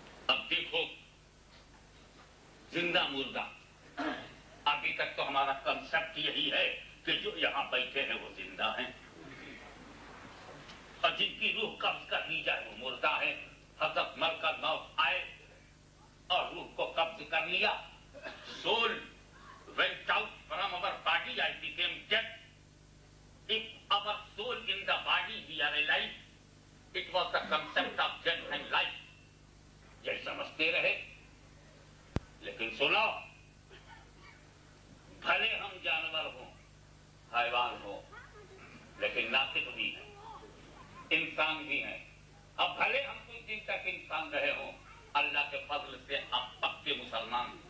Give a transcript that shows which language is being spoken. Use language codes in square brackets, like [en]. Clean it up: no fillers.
[hi] अब देखो, जिंदा मुर्दा, अभी तक तो हमारा कंसेप्ट यही है कि जो यहां बैठे हैं वो जिंदा हैं, और जिनकी रूह कब्ज कर ली जाए वो मुर्दा है। हजरत मलकल मौत आए और रूह को कब्ज कर लिया। [en] Soul went out from our body, I became dead. If our soul in the body, we are alive. It was the concept of death and life. [hi] ये समझते रहे, लेकिन सुनो, भले हम जानवर हों, हैवान हों, लेकिन नातिक भी हैं, इंसान भी हैं। अब भले हम कुछ दिन तक इंसान रहे हों, अल्लाह के फजल से अब पक्के मुसलमान।